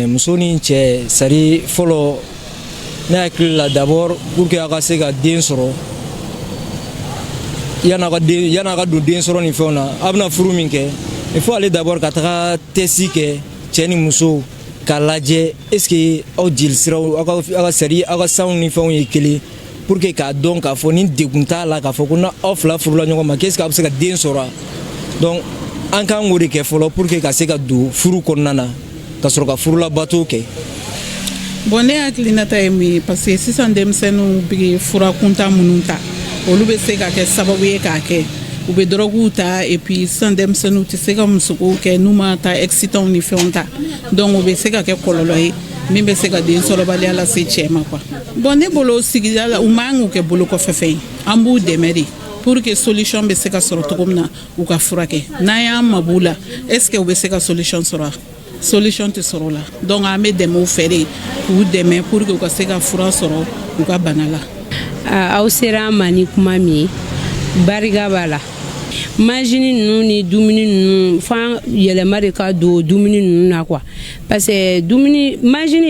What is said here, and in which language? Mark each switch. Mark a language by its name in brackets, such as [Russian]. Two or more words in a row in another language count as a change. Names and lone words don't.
[Bambara] muso ni cɛ sari fɔlɔ ne hakili la [French] d'abord pour que [Bambara] a ka se ka den sɔrɔ yan'a ka don den sɔrɔ ni fɛnw na a bɛna furu min kɛ [French] il faut aller d'abord [Bambara] ka taga test kɛ cɛ ni muso k'a lajɛ [French] est ce que [Bambara] aw jelisiraw aw ka sari aw ka sanw ni fɛnw ye kelen [French] pour que [Bambara] k'a dɔn k'a fɔ ni degun t'a la k'a fɔ ko n'aw fila furula ɲɔgɔn ma [French] qu'est ce que [Bambara] a bɛ se ka den sɔrɔ donc an kan k'o de kɛ fɔlɔ [French] pour que [Bambara] ka se ka don furu kɔnɔna na ka sɔrɔ ka furulabato kɛ. bon ne hakilinata ye mun ye [French] parce que [Bambara] sisan denmisɛnninw bɛ fura kunta minnu ta olu bɛ se ka kɛ sababu ye k'a kɛ u bɛ dɔrɔguw ta [French] et puis [Bambara] sisan denmisɛnninw tɛ se ka musokow kɛ n'u ma ta excitant ni fɛnw ta donc o bɛ se ka kɛ kɔlɔlɔ ye min bɛ se ka den sɔrɔbaliya lase cɛ ma quoi. bon ne bolo sigida la u man k'u kɛ bolo kɔfɛ fɛn ye an b'u dɛmɛ de [French] pour que [Bambara] solution bɛ se ka sɔrɔ cogo min na u ka furakɛ n'an y'an mabɔ la [French] est ce que [Bambara] u bɛ se ka solution sɔrɔ solution tɛ sɔrɔ la donc an bɛ dɛmɛ u fɛ de k'u dɛmɛ [French] pour que [Bambara] u ka se ka fura sɔrɔ u ka bana la. aw sera an ma ni kuma min ye barika b'a la majini ninnu ni dumuni ninnu f'an yɛlɛma de ka don dumuni ninnu na quoi [French] parce que [Bambara] dumuni majini